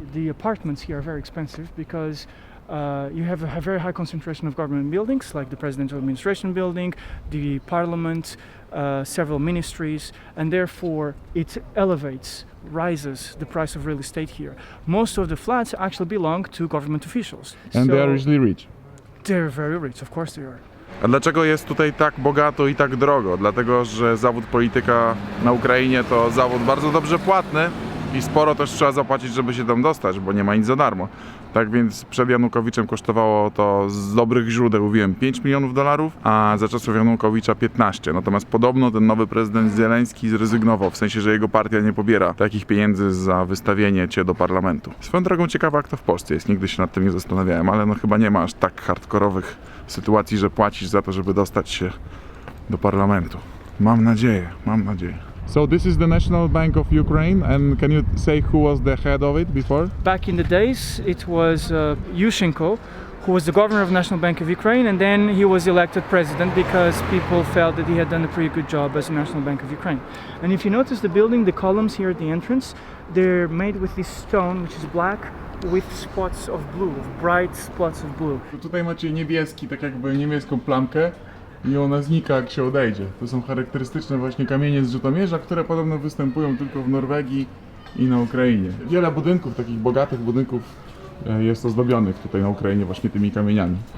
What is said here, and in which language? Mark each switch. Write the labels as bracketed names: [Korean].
[English] The apartments here are very expensive because you have a very high concentration of government buildings, like the presidential administration building, the parliament, several ministries, and therefore it rises the price of real estate here. Most of the flats actually belong to government officials. And they are usually rich. They're very rich, of course they are. [Polish] A dlaczego jest tutaj tak bogato i tak drogo? Dlatego, że zawód polityka na Ukrainie to zawód bardzo dobrze płatny i sporo też trzeba zapłacić, żeby się tam dostać, bo nie ma nic za darmo. Tak więc przed Janukowiczem kosztowało to z dobrych źródeł, wiem, 5 milionów dolarów, a za czasów Janukowicza 15. Natomiast podobno ten nowy prezydent Zełenski zrezygnował, w sensie, że jego partia nie pobiera takich pieniędzy za wystawienie cię do parlamentu. Swoją drogą ciekawa, jak to w Polsce jest, nigdy się nad tym nie zastanawiałem, ale no chyba nie ma aż tak hardkorowych sytuacji, że płacisz za to, żeby dostać się do parlamentu. Mam nadzieję, mam nadzieję. [English] So this is the National Bank of Ukraine, and can you say who was the head of it before? Back in the days, it was Yushchenko, who was the governor of National Bank of Ukraine, and then he was elected president because people felt that he had done a pretty good job as a National Bank of Ukraine. And if you notice the building, the columns here at the entrance, they're made with this stone, which is black, with spots of blue, bright spots of blue. [Polish] Tutaj macie niebieski, tak jakby niebieską plamkę. i ona znika, jak się odejdzie. To są charakterystyczne właśnie kamienie z Żytomierza, które podobno występują tylko w Norwegii i na Ukrainie. Wiele budynków, takich bogatych budynków jest ozdobionych tutaj na Ukrainie właśnie tymi kamieniami.